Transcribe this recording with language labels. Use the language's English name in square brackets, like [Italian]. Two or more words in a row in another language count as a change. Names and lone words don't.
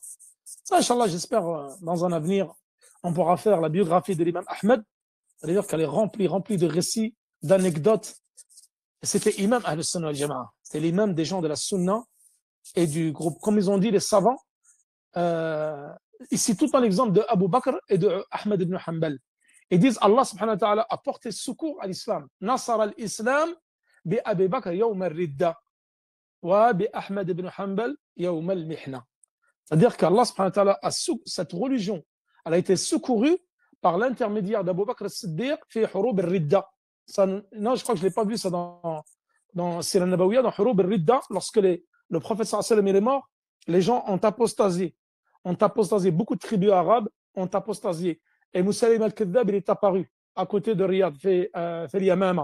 [French] Ça, Inch'Allah, j'espère dans un avenir, on pourra faire la biographie de l'imam Ahmed, c'est-à-dire qu'elle est remplie de récits, d'anecdotes. C'était imam [Arabic] أهل السنة الجماعة, [French] c'était l'imam des gens de la Sunna et du groupe, comme ils ont dit les savants, ici tout un exemple de Abu Bakr et de Ahmed ibn Hanbal. Ils disent Allah [Arabic] سبحانه وتعالى [French] a porté secours à l'islam. [Arabic] نصر الإسلام بأبي بكر يوم الردة وبأحمد بن حنبل يوم المحنة. [French] C'est-à-dire qu'Allah [Arabic] سبحانه وتعالى [French] cette religion, elle a été secourue par l'intermédiaire d'Abu Bakr as-Siddiq [Arabic] في حروب الردة. [French] Non, je crois que je ne l'ai pas vu ça dans [Arabic] سيرة نبوية, [French] dans [Arabic] حروب الردة, [French] lorsque le prophète [Arabic] صلى الله عليه وسلم [French] est mort, les gens ont apostasé. Ont apostasé. Beaucoup de tribus arabes ont apostasé. Et Moussaïm al-Kadhab, il est apparu à côté de Riyad, fait Yamama.